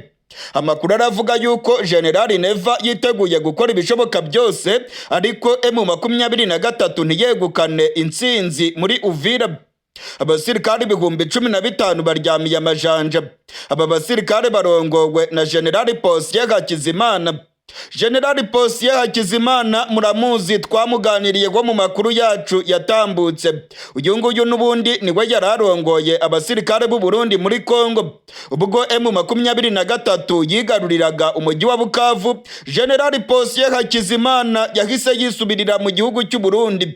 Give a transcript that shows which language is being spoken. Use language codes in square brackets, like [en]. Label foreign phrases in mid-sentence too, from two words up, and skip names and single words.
[rn] Amakuru aravuga yuko General Neva yiteguye gukora ibishoboka byose, ariko M23 ntiyegukane intsinzi muri Uvira. Abasirikare 15,000 baryamiye amajanja. Aba basirikare barongowe na General Hakizimana. General Hakizimana muramuzi, twamuganiriye go mu makuru yacu yatambutse. Uyu nguyu n'ubundi niwe yararongoye abasirikare b'u Burundi muri Kongo. Ubwo M23 yigaruriraga umujyi wa Bukavu, General Hakizimana yahise yisubirira mu gihugu cy'u Burundi.